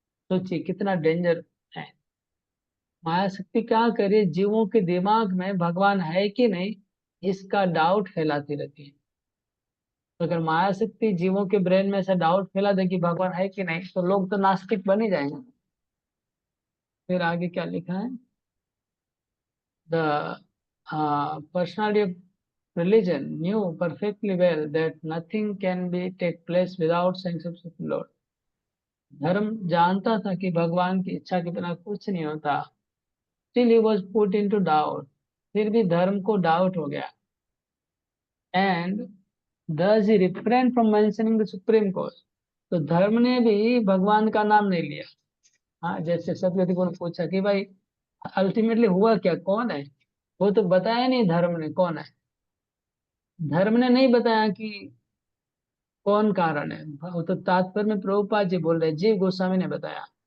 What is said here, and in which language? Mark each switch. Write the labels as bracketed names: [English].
[Hindi] सोचिए कितना डेंजर है। माया शक्ति क्या करे, जीवों के दिमाग में भगवान है कि नहीं इसका डाउट फैलाती रहती है। तो अगर माया शक्ति जीवों के ब्रेन में ऐसा डाउट फैला दे कि भगवान है कि नहीं, तो लोग तो नास्तिक बन ही जाएंगे। फिर आगे क्या लिखा है, [English] The personality of religion knew perfectly well that nothing can be take place without sanctions of the Lord. [Hindi] धर्म जानता था कि भगवान की इच्छा के बिना कुछ नहीं होता। [English] Still he was put into doubt. [Hindi] फिर भी धर्म को डाउट हो गया। [English] And thus he refrained from mentioning the supreme cause. [Hindi] तो धर्म ने भी भगवान का नाम नहीं लिया। हाँ, जैसे सतगति को पूछा कि भाई अल्टीमेटली हुआ क्या, कौन है, वो तो बताया नहीं धर्म ने कौन है। धर्म ने नहीं बताया कि कौन कारण है। वो तो तात्पर्य में प्रभुपाद जी बोल रहे, जीव गोस्वामी ने बताया।